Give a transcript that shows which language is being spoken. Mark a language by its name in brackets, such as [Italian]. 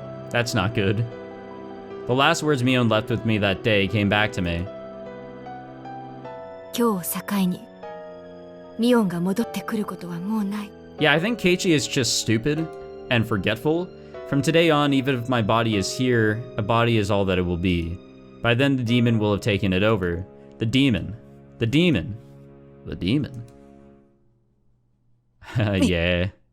[English] That's not good. The last words Mion left with me that day came back to me. [Japanese] 今日を境にミオンが戻ってくることはもうない。 [English] Yeah, I think Keiichi is just stupid and forgetful. From today on, even if my body is here, a body is all that it will be. By then, the demon will have taken it over. The demon. The demon. The demon. Yeah.